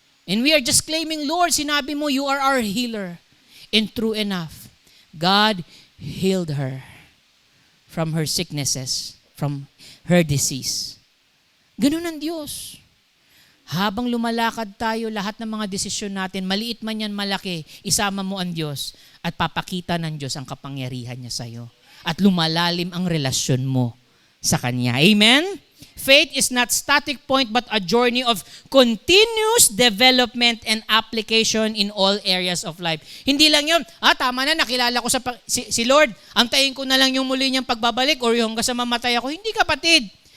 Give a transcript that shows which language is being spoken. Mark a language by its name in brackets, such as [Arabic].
[English] And we are just claiming, Lord, [Filipino] sinabi mo, [English] you are our healer. And true enough, God healed her from her sicknesses, from her disease. [Filipino] Ganun ang Diyos. Habang lumalakad tayo, lahat ng mga desisyon natin, maliit man yan, malaki, isama mo ang Diyos at papakita ng Diyos ang kapangyarihan niya sa iyo. At lumalalim ang relasyon mo sa Kanya. Amen? [English] Faith is not static point but a journey of continuous development and application in all areas of life. [Filipino] Hindi lang yun, tama na, nakilala ko si Lord, antayin ko na lang yung muli niyang pagbabalik or yung hanggang sa mamatay ako. Hindi, kapatid.